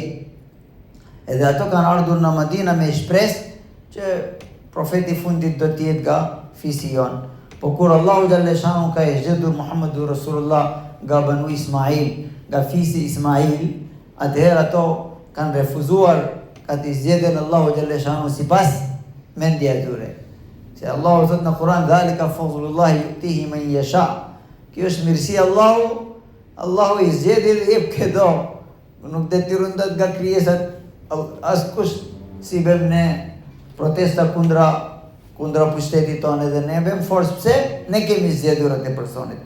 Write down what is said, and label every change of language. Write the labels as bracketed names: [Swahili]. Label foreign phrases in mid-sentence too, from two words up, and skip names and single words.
[Albanian] Edhe ato kanë ardhur në Madina me shpresë që profeti fundit do t'jetë nga fisi jon. Po kur Allahu [Arabic] جل شأنه [Albanian] ka zgjedhur [Arabic] محمد رسول الله [Albanian] nga Banu Ismail, nga fisi Ismail, atëherë ato kanë refuzuar ka t'i zgjedhen Allahu [Arabic] جل شأنه [Albanian] sipas mendjes së tyre. Se Allahu thot në Kur'an, [Arabic] ذلك فضل الله يؤتيه من يشاء. [Albanian] Kjo është mirësia Allahu i zgjedh dhe jep këdo. Nuk detyron nga krijesat askush si bëm ne protesta kundra pushtetit tonë edhe ne bëm forcë pse ne kemi zgjedhur atë personit.